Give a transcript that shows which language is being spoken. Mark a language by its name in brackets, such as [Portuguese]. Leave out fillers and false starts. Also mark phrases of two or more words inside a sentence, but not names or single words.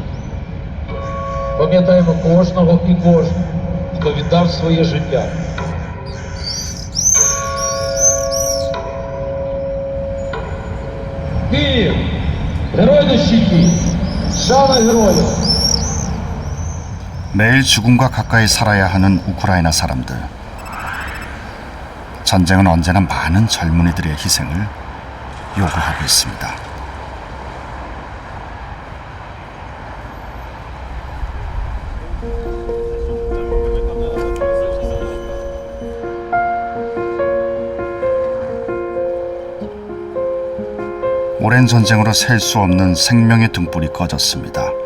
[Ukrainian] Пам'ятаємо кожного і кожну, хто віддав своє життя. Київ! Герой на щиті! Шана героїв! [Korean] 매일 죽음과 가까이 살아야 하는 우크라이나 사람들. 전쟁은 언제나 많은 젊은이들의 희생을 요구하고 있습니다. 오랜 전쟁으로 셀 수 없는 생명의 등불이 꺼졌습니다.